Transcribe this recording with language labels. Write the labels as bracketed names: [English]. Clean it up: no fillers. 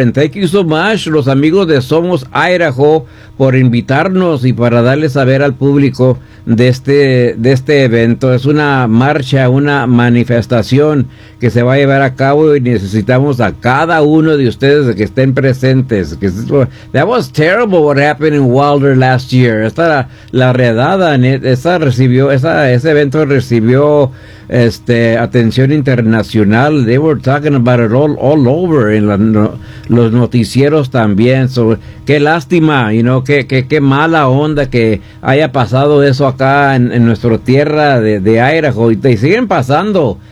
[English] And thank you so much, [Spanish] los amigos de Somos Idaho, por invitarnos y para darles a ver al público de este evento. Es una marcha, una manifestación que se va a llevar a cabo y necesitamos a cada uno de ustedes que estén presentes. [English] That was terrible what happened in Wilder last year. [Spanish] Esta la redada, ese evento recibió atención internacional. [English] They were talking about it all over [Spanish] en los noticieros también. So, qué lástima, [English] you know, [Spanish] qué mala onda que haya pasado eso acá en nuestra tierra de Idaho, y te siguen pasando.